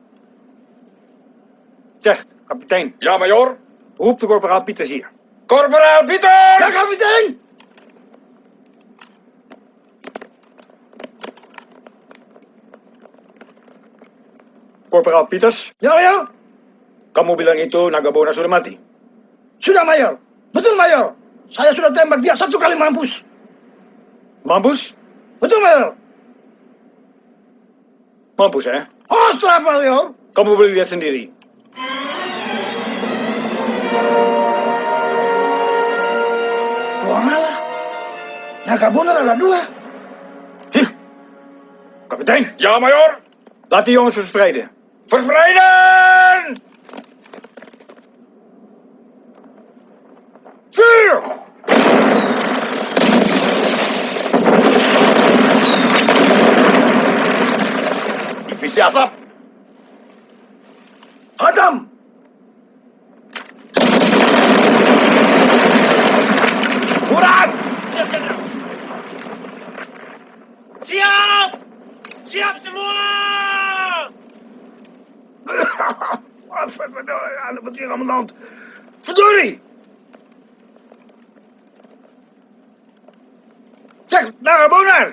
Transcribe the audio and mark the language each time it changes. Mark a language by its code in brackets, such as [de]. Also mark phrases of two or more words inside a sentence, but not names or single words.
[nl] Zeg, kapitein. Ja, major. Roep de korporaal Pieters hier. Korporaal Pieters! Ja, kapitein! Korporaal Pieters. [id] Ya, Mayor. Kamu bilang itu Naga Bonar sudah mati? Sudah, Mayor. Betul, Mayor. Saya sudah tembak dia 1 kali mampus. Mampus? Betul, Mayor. Mampus, ya? Ostras, Mayor. Kamu boleh lihat sendiri. Dua malah. Naga Bonar ada 2. [nl] Kapitein. Ja, major. Laat die jongens verspreiden. Verspreiden! Vuur! [id] Divisi asap. Adam. Murad! Siap, Jenderal. Siap! Siap semua! [nl] Wat hier aan de hand? Verdorie! Zeg, Naga Bonar!